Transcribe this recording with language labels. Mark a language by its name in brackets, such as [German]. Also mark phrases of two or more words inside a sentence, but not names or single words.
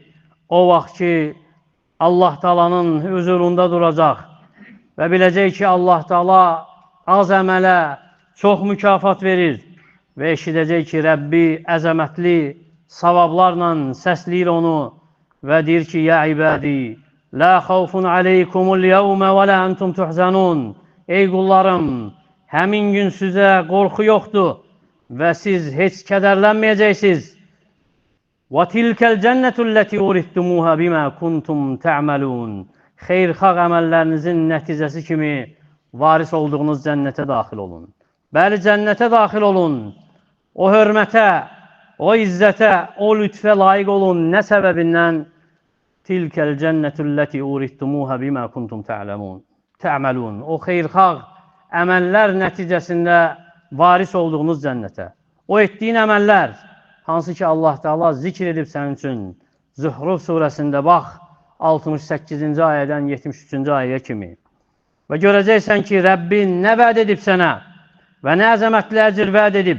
[Azerbaijani] O vaxt ki, Allah Taala'nın huzurunda duracaq və biləcək ki, Allah Taala az əmələ çox mükafat verir və eşidəcək ki, Rəbbi əzəmətli savablarla səsləyir onu və deyir ki, [Arabic] يا عبادي لا خوف عليكم اليوم ولا أنتم تحزنون. [Azerbaijani] Ey qullarım, həmin gün sizə qorxu yoxdur və siz heç kədərlənməyəcəksiniz. [Arabic] وَتِلْكَ الْجَنَّةُ الَّتِي أُورِثْتُمُوهَا بِمَا كُنْتُمْ تَعْمَلُونَ. [Azerbaijani] Xeyirxah əməllərinizin nəticəsi kimi varis olduğunuz cənnətə daxil olun. Bəli, cənnətə daxil olun. O hörmətə, o izzətə, o lütfə layiq olun. Nə səbəbindən? [Arabic] تِلْكَ الْجَنَّةُ الَّتِي أُورِثْتُمُوهَا بِمَا كُنْتُمْ تَعْمَلُونَ. [Azerbaijani] O xeyirxah əməllər nəticəsində varis olduğunuz cənnətə. O etdiyin əməllər, hansı ki Allah Teala zikr edib sənin üçün Zuhruf surəsində bax 68-ci ayədən 73-cü ayəyə kimi. Və görəcəksən ki, Rəbbin nə vəd edib sənə və nə əzəmətli əcr vəd edib.